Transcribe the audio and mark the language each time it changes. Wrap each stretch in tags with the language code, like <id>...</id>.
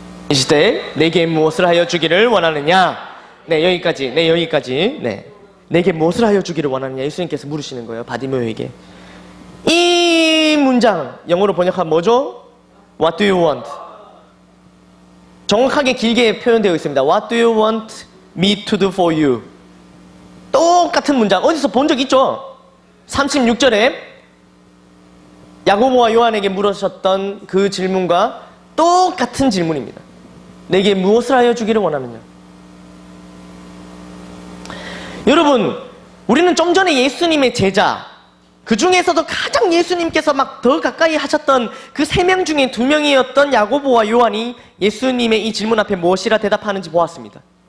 <ko>이 시대에 내게 무엇을 하여 주기를 원하느냐? 네, 여기까지. 네, 여기까지. 네. 내게 무엇을 하여 주기를 원하느냐? 예수님께서 물으시는 거예요. 바디메오에게. 이 문장 영어로 번역하면 뭐죠?</ko> <en>What do you want?</en> <ko>정확하게 길게 표현되어 있습니다.</ko> <en>What do you want me to do for you?</en> <ko>똑같은 문장 어디서 본 적 있죠? 36절에 야고보와 요한에게 물으셨던 그 질문과 똑같은 질문입니다. 내게 무엇을 하여 주기를 원하느냐? 여러분, 우리는 좀 전에 예수님의 제자, 그 중에서도 가장 예수님께서 막 더 가까이 하셨던 그 3명 중에 2명이었던 야고보와 요한이 예수님의 이 질문 앞에 무엇이라 대답하는지 보았습니다.</ko>